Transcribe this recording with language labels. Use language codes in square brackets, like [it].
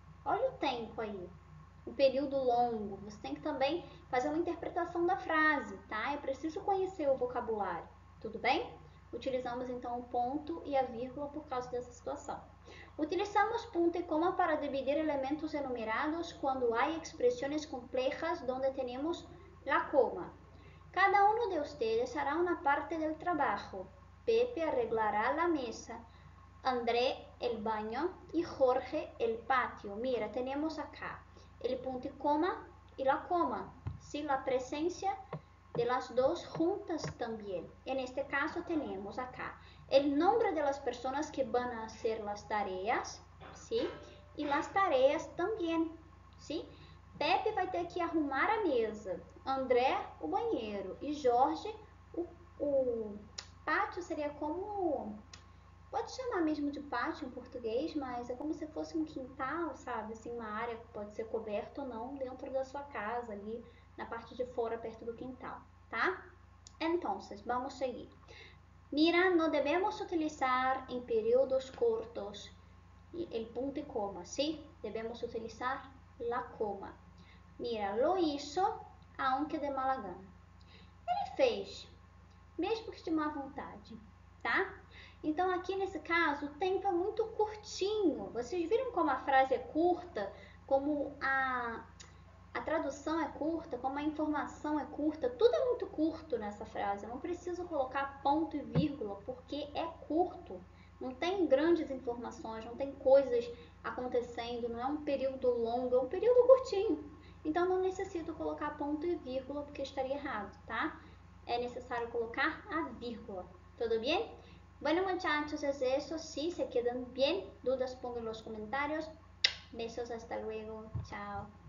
[pt] Olha o tempo aí, o período longo. Você tem que também fazer uma interpretação da frase, tá? É preciso conhecer o vocabulário, tudo bem? Utilizamos então o ponto e a vírgula por causa dessa situação. Utilizamos punto e coma para dividir elementos enumerados quando há expressões complejas onde temos la coma. [es] Cada uno de ustedes hará una parte del trabajo. Pepe arreglará la mesa, André el baño y Jorge el patio. Mira, tenemos acá el punto y coma y la coma. Sí, la presencia de las dos juntas también. En este caso tenemos acá el nombre de las personas que van a hacer las tareas, ¿sí? Y las tareas también, ¿sí? [pt] Pepe vai ter que arrumar a mesa, André o banheiro e Jorge o pátio seria como, pode chamar mesmo de pátio em português, mas é como se fosse um quintal, sabe? Assim, uma área que pode ser coberta ou não dentro da sua casa, ali na parte de fora, perto do quintal, tá? [es] Entonces, vamos seguir. Mira, no debemos utilizar en períodos cortos el punto y coma, ¿sí? Debemos utilizar la coma. Mira, lo hizo, aunque de mala gana. [pt] Ele fez, mesmo que de má vontade, tá? Então, aqui nesse caso, o tempo é muito curtinho. Vocês viram como a frase é curta, como a tradução é curta, como a informação é curta, tudo é muito curto nessa frase. Eu não preciso colocar ponto e vírgula, porque é curto. Não tem grandes informações, não tem coisas acontecendo, não é um período longo, é um período curtinho. Então, não necessito colocar ponto e vírgula, porque estaria errado, tá? É necessário colocar a vírgula. [es] ¿Todo bien? Bueno, muchachos, es eso. Si se quedan bien, dudas pongan en los comentarios. Besos, hasta luego. Chao.